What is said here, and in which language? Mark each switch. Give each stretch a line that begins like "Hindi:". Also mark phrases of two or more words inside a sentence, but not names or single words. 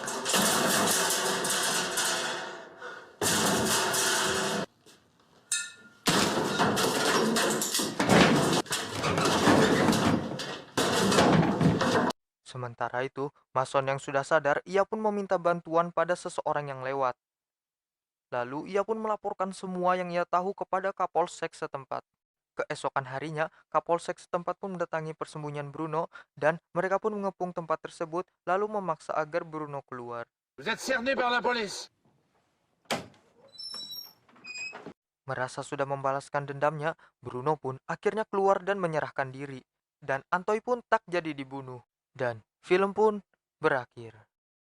Indonesian: Sementara itu, Mason yang sudah sadar, ia pun meminta bantuan pada seseorang yang lewat. Lalu ia pun melaporkan semua yang ia tahu kepada Kapolsek setempat. Keesokan harinya, Kapolsek setempat pun mendatangi persembunyian Bruno dan mereka pun mengepung tempat tersebut lalu memaksa agar Bruno keluar.
French: Vous êtes cerné par la police.
Indonesian: Merasa sudah membalaskan dendamnya, Bruno pun akhirnya keluar dan menyerahkan diri. Dan Antoy pun tak jadi dibunuh. Dan film pun berakhir.